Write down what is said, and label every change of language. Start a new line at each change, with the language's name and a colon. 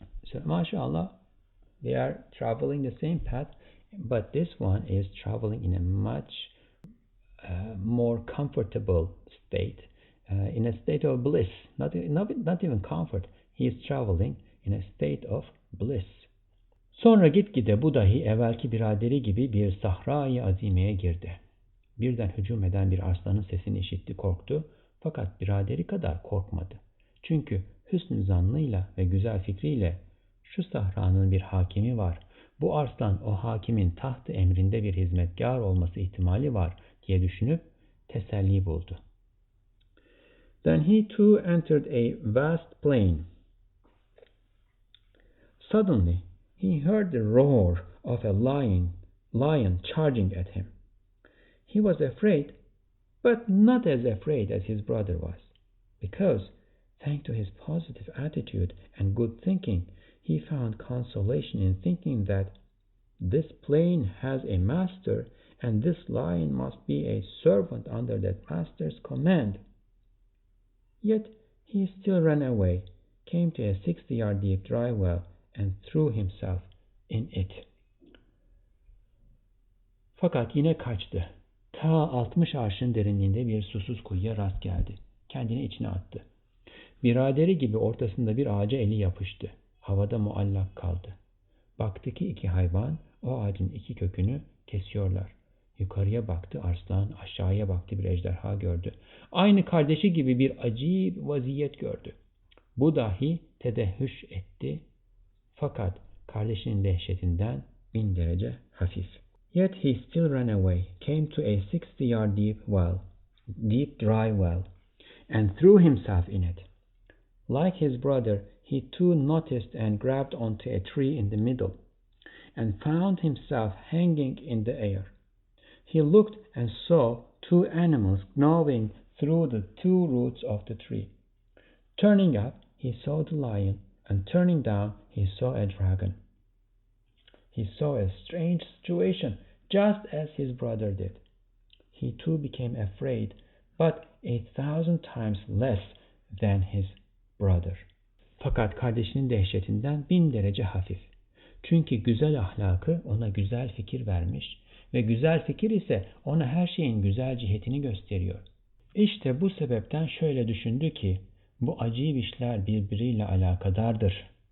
English: So, mashallah, they are traveling the same path, but this one is traveling in a much more comfortable state, in a state of bliss, not even comfort. He is traveling in a state of bliss.
Turkish: Sonra gitgide bu dahi evvelki biraderi gibi bir sahra-i azimeye girdi. Birden hücum eden bir aslanın sesini işitti, korktu. Fakat biraderi kadar korkmadı. Çünkü hüsnü zannıyla ve güzel fikriyle şu sahranın bir hakimi var. Bu arslan o hakimin tahtı emrinde bir hizmetkar olması ihtimali var diye düşünüp teselli buldu.
English: Then he too entered a vast plain. Suddenly he heard the roar of a lion charging at him. He was afraid, but not as afraid as his brother was, because, thanks to his positive attitude and good thinking, he found consolation in thinking that this plain has a master, and this lion must be a servant under that master's command. Yet he still ran away, came to a 60-yard deep dry well, and threw himself in it.
Turkish: Fakat yine kaçtı. Ta 60 arşın derinliğinde bir susuz kuyuya rast geldi. Kendini içine attı. Biraderi gibi ortasında bir ağaca eli yapıştı. Havada muallak kaldı. Baktı ki iki hayvan o ağacın iki kökünü kesiyorlar. Yukarıya baktı arslan, aşağıya baktı bir ejderha gördü. Aynı kardeşi gibi bir acayip vaziyet gördü. Bu dahi tedehhüş etti. Fakat kardeşinin dehşetinden 1000 derece hafif.
English: Yet he still ran away, came to a 60-yard deep dry well, and threw himself in it. Like his brother, he too noticed and grabbed onto a tree in the middle, and found himself hanging in the air. He looked and saw two animals gnawing through the two roots of the tree. Turning up, he saw the lion, and turning down, he saw a dragon. He saw a strange situation, just as his brother did. He too became afraid, but 1,000 times less than his brother.
Turkish: Fakat kardeşinin dehşetinden 1000 derece hafif. Çünkü güzel ahlakı ona güzel fikir vermiş ve güzel fikir ise ona her şeyin güzel cihetini gösteriyor. İşte bu sebepten şöyle düşündü ki, bu acayip işler birbiriyle alakadardır.